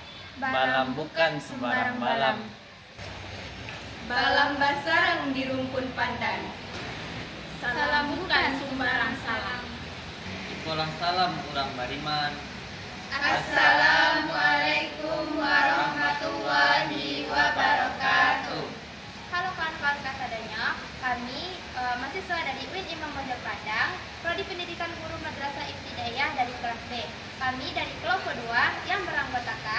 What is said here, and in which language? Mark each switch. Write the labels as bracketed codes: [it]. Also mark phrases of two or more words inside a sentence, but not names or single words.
[min] Balam bukan sembarang balam. Balam basarang di rumpun pandan. Salam bukan sembarang salam. Ikolang salam urang bariman. [ar] السلام عليكم ورحمة الله وبركاته. [id] Halo kawan-kawan kasadanya, kami mahasiswa dari UIN Imam Bonjol Padang, Prodi Pendidikan Guru Madrasah Ibtidaiyah dari kelas B. Kami dari kelompok 2 yang beranggotakan